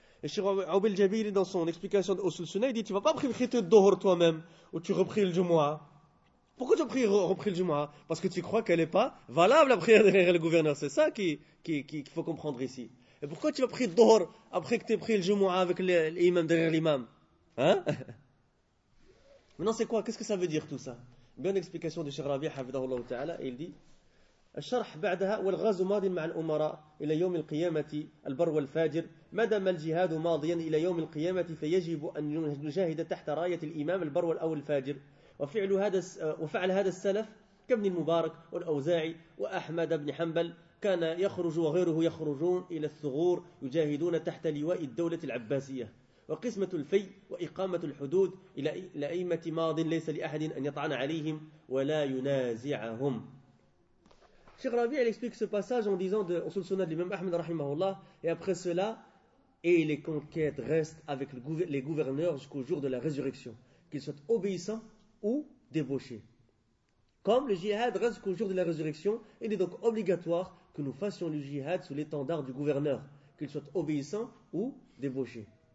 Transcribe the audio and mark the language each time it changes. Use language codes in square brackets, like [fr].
[fr] Et Cheikh Aoubel Jabir, dans son explication de Osul Sunnah, il dit, tu ne vas pas prier le Dohr toi-même, ou tu repris le Jumu'ah. Pourquoi tu as repris le Jumu'ah? Parce que tu crois qu'elle n'est pas valable, la prière derrière le gouverneur. C'est ça qu'il faut comprendre ici. Et pourquoi tu vas prier le Dohr après que tu aies pris le Jumu'ah avec l'imam derrière l'imam? Hein? Maintenant, c'est quoi? Qu'est-ce que ça veut dire tout ça? [ar] Bien explication de Cheikh Rabi, Hafidah Allah Ta'ala, et il dit, الشرح بعدها والغاز ماض مع الأمراء إلى يوم القيامة البر والفاجر مدام الجهاد ماضيا إلى يوم القيامة فيجب أن نجاهد تحت راية الإمام البر أو الفاجر وفعل هذا السلف كابن المبارك والأوزاعي وأحمد بن حنبل كان يخرج وغيره يخرجون إلى الثغور يجاهدون تحت لواء الدولة العباسية وقسمة الفي وإقامة الحدود إلى أئمة ماض ليس لأحد أن يطعن عليهم ولا ينازعهم. [fr] Cheikh Rabi, elle explique ce passage en disant de Osul Sunnah de l'imam Ahmed Rahimahullah, et après cela, et les conquêtes restent avec les gouverneurs jusqu'au jour de la résurrection, qu'ils soient obéissants ou débauchés. Comme le jihad reste jusqu'au jour de la résurrection, il est donc obligatoire que nous fassions le jihad sous l'étendard du gouverneur, qu'ils soient obéissants ou débauchés.